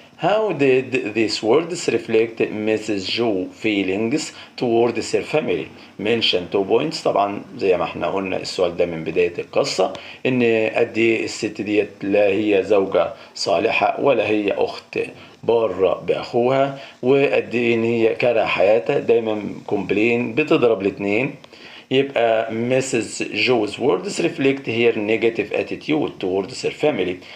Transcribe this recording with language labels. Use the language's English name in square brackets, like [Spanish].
[English] How did these words reflect Mrs. [Arabic] Jo's feelings towards her family؟ mention 2 points، طبعا زي ما احنا قلنا السؤال ده من بداية القصة، ان قد ايه الست ديت لا هي زوجة صالحة ولا هي اخت بارة باخوها، وقد ايه ان هي كاره حياتها، دايما كومبلين بتضرب الاتنين. [English] يبقى Mrs. Jo's words reflect her negative attitude towards her family.